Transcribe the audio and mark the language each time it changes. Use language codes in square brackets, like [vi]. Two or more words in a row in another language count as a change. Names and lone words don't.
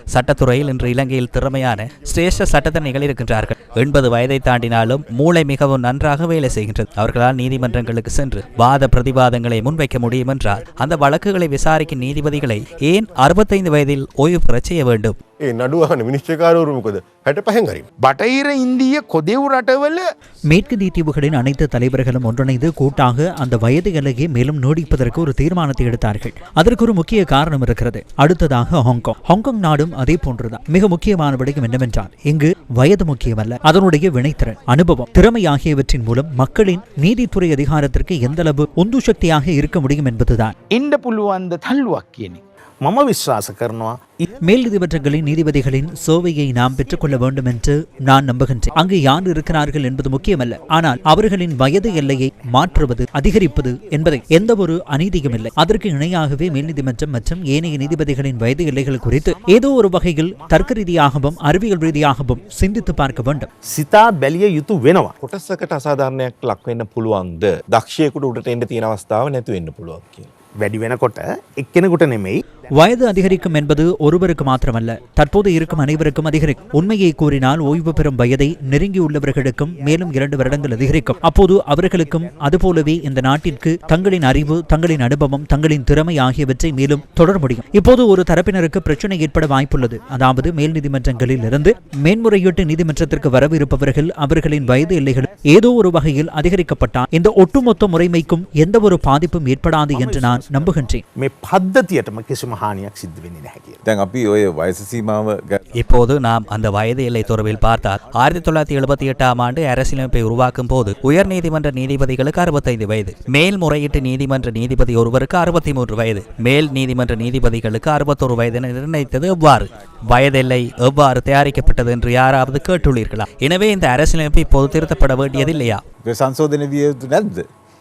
[ta] சட்டத்துறையில் இன்று இலங்கையில் திறமையான சிரேஷ்ட சட்டத்தரணிகள் இருக்கின்றார்கள். 80 வயதை தாண்டினாலும் மூளை மிகவும் நன்றாக வேலை செய்கின்றது. அவர்களால் நீதிமன்றங்களுக்கு சென்று வாத பிரதிவாதங்களை முன்வைக்க முடியும் என்றால் அந்த வழக்குகளை விசாரிக்கும் நீதிபதிகளை ஏன் 65 வயதில் ஓய்வு பெற செய்ய வேண்டும்? [si] නඩුවහන විනිශ්චයකාරවරු මොකද 65 හරි. බටහිර ඉන්දිය කොදෙව් රටවල [ta] மேற்கத்திய தீவுகளின் அனைத்து தலைவர்களும் ஒன்றிணைந்து கூட்டாக அந்த வயது எல்லையை மேலும் நீடிப்பதற்கு ஒரு தீர்மானத்தை எடுத்தார்கள். அதற்கு ஒரு முக்கிய காரணம் இருக்கிறது. அடுத்ததாக ஹாங்காங் நாடும் அதே போன்றுதான். மிக முக்கியமான விடயம் என்னவென்றால் இங்கு வயது முக்கியமல்ல, அதனுடைய வினைத்திறன், அனுபவம், திறமை ஆகியவற்றின் மூலம் மக்களின் நீதித்துறை அதிகாரத்திற்கு எந்த அளவு உந்து சக்தியாக இருக்க முடியும் என்பதுதான். [si] ඉන්න පුළුවන්ද තල්ලුවක් කියන්නේ. මම විශ්වාස කරනවා [ta] மேல் நீதிமன்றங்களின் நீதிபதிகளின் சேவையை நாம் பெற்றுக்கொள்ள வேண்டும் என்று நான் நம்புகின்றேன். அங்கு யார் இருக்கிறார்கள் என்பது முக்கியமல்ல, ஆனால் அவர்களின் வயது எல்லையை மாற்றுவது, அதிகரிப்பது என்பதை எந்த ஒரு அநீதியும் இல்லை. அதற்கு இணையாகவே மேல் நீதிமன்றம் மற்றும் ஏனைய நீதிபதிகளின் வயது எல்லைகள் குறித்து ஏதோ ஒரு வகையில் தர்க்க ரீதியாகவும் அறிவியல் ரீதியாகவும் சிந்தித்து பார்க்க வேண்டும். [si] සිතා බැලිය යුතු වෙනවා. කොටසකට අසාධාරණයක් ලක් වෙන්න පුළුවන්ද? දක්ෂයෙකුට උඩට එන්න තියෙන අවස්ථාව නැතු වෙන්න පුළුවන් කියලා. වැඩි වෙනකොට එක්කෙනෙකුට නෙමෙයි. [ta] வயது அதிகரிக்கும் என்பது ஒருவருக்கு மாத்திரமல்ல, தற்போது இருக்கும் அனைவருக்கும் அதிகரிக்கும். உண்மையை கூறினால் ஓய்வு பெறும் வயதை நெருங்கியுள்ளவர்களுக்கும் மேலும் 2 வருடங்கள் அதிகரிக்கும். அப்போது அவர்களுக்கும் அதுபோலவே இந்த நாட்டிற்கு தங்களின் அறிவு, தங்களின் அனுபவம், தங்களின் திறமை ஆகியவற்றை மேலும் தொடர முடியும். இப்போது ஒரு தரப்பினருக்கு பிரச்சனை ஏற்பட வாய்ப்புள்ளது. அதாவது மேல் நீதிமன்றங்களில் இருந்து மேன்முறையீட்டு நீதிமன்றத்திற்கு வரவிருப்பவர்கள் அவர்களின் வயது எல்லைகள் ஏதோ ஒரு வகையில் அதிகரிக்கப்பட்டால் இந்த ஒட்டுமொத்த முறைமைக்கும் எந்த ஒரு பாதிப்பும் ஏற்படாது என்று நான் நம்புகின்றேன். [si] මේ පද්ධතියටම කිසිම හානියක් සිද්ධ වෙන්නේ නැහැ කියලා. දැන් අපි ඔය වයස සීමාව [ta] இப்போது நாம் அந்த வயது எல்லை தொடர்பில் பார்த்தால் 1978ஆம் ஆண்டு அரசியலமைப்பை உருவாக்கும் போது உயர் நீதிமன்ற நீதிபதிகளுக்கு 65 வயது, மேல்முறையீட்டு நீதிமன்ற நீதிபதி ஒருவருக்கு 63 வயது, மேல் நீதிமன்ற நீதிபதிகளுக்கு 61 வயது என நிர்ணயித்தது எவ்வாறு? வயதெல்லை எவ்வாறு தயாரிக்கப்பட்டது என்று யாராவது கேட்டுள்ளீர்களா? எனவே இந்த அரசியலமைப்பு இப்போது திருத்தப்பட வேண்டியதில்லையா? [si] සංශෝධනය විය යුතු නැද්ද?